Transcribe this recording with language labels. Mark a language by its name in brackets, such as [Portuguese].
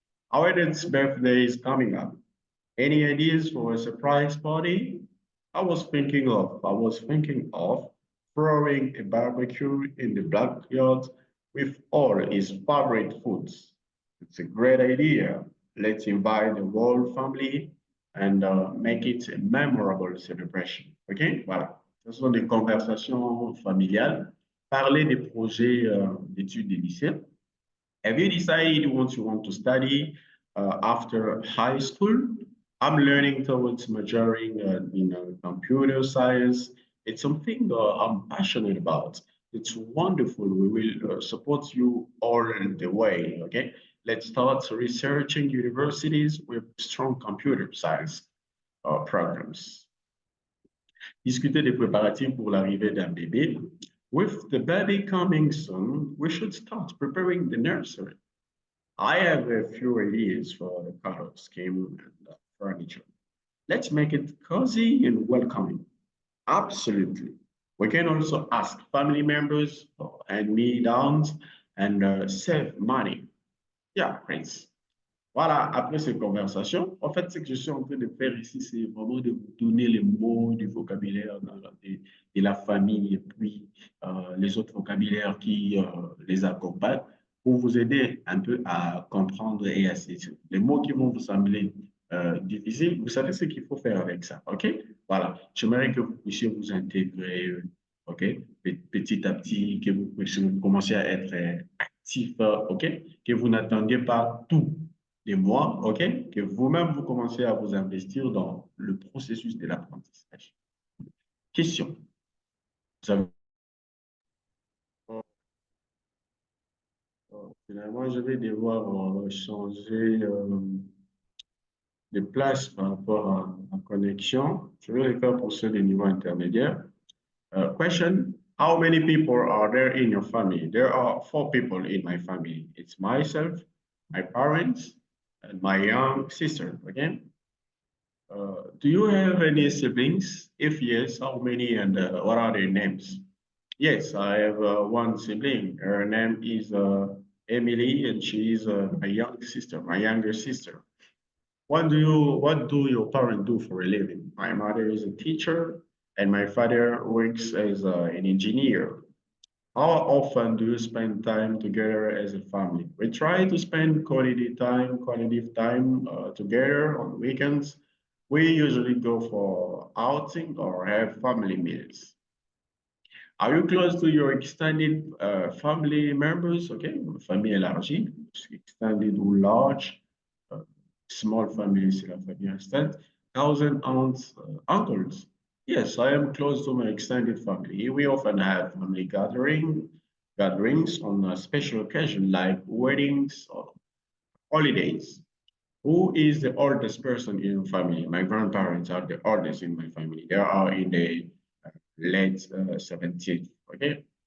[English] Our dad's birthday is coming up. Any ideas for a surprise party? I was thinking of throwing a barbecue in the backyard with all his favorite foods. It's a great idea. Let's invite the whole family and make it a memorable celebration. OK? Voilà. [French] Ce sont des conversations familiales. Parler des projets d'études des lycées. [English] Have you decided what you want to study after high school? I'm learning towards majoring in computer science. It's something I'm passionate about. It's wonderful. We will support you all the way. Okay, let's start researching universities with strong computer science programs. [French] Discuter des préparatifs pour l'arrivée d'un bébé. [English] With the baby coming soon, we should start preparing the nursery. I have a few ideas for the color scheme and furniture. Let's make it cozy and welcoming. Absolutely. We can also ask family members for hand-me-downs and save money. Yeah, Prince. [French] Voilà, après cette conversation, en fait, ce que je suis en train de faire ici, c'est vraiment de vous donner les mots du vocabulaire de la famille et puis les autres vocabulaires qui les accompagnent pour vous aider un peu à comprendre et à saisir. Les mots qui vont vous sembler difficiles, vous savez ce qu'il faut faire avec ça, OK? Voilà, j'aimerais que vous puissiez vous intégrer, OK? Petit à petit, que vous puissiez commencer à être actif, OK? Que vous n'attendiez pas tout des mois, OK, que vous-même, vous commencez à vous investir dans le processus de l'apprentissage. Question. Vous avez... Finalement, je vais devoir changer de place par rapport à la connexion. Je vais le faire pour ceux de niveau intermédiaire. [English] Question, how many people are there in your family? There are 4 people in my family. It's myself, my parents, and my young sister, okay? Do you have any siblings? If yes, how many and what are their names? Yes, I have one sibling. Her name is Emily, and she is my young sister, my younger sister. What do your parents do for a living? My mother is a teacher, and my father works as an engineer. How often do you spend time together as a family? We try to spend quality time together on weekends. We usually go for outing or have family meals. Are you close to your extended family members? [French] Okay, famille élargie, extended ou large, uh, small family, c'est la famille restante, thousand aunts, uncles. [English] Yes, I am close to my extended family. We often have family gatherings on a special occasion like weddings or holidays. Who is the oldest person in your family? My grandparents are the oldest in my family. They are in the late 17th. Okay.